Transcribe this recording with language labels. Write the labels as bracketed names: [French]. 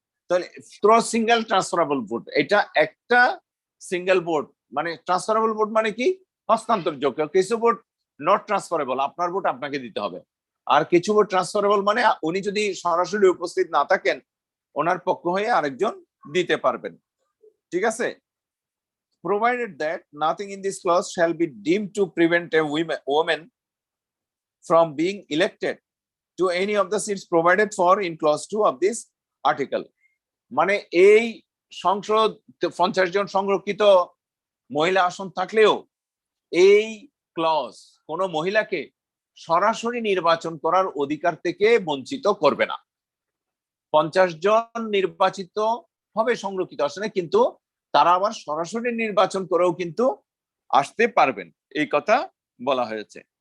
[Bangla] তাহলে throw single transferable vote, এটা একটা সিঙ্গেল ভোট, মানে ট্রান্সফারেবল ভোট মানে কি, হস্তান্তরযোগ্য। কিছু ভোট নট ট্রান্সফারেবল, আপনার ভোট আপনাকে দিতে হবে। আর কিছু ভোট ট্রান্সফারেবল মানে উনি যদি সরাসরি উপস্থিত না থাকেন, ওনার পক্ষ হয়ে আরেকজন দিতে পারবেন। ঠিক আছে? [English] Provided that nothing in this clause shall be deemed to prevent a woman from being elected to any of the seats provided for in clause 2 of this article. [Bangla] মানে এই সংসদ 50 জন সংরক্ষিত মহিলা আসন থাকলেও এই ক্লজ কোন মহিলাকে সরাসরি নির্বাচন করার অধিকার থেকে বঞ্চিত করবে না। 50 জন নির্বাচিত হবে সংরক্ষিত আসনে, কিন্তু তারা আবার সরাসরি নির্বাচন করেও কিন্তু আসতে পারবেন, এই কথা বলা হয়েছে।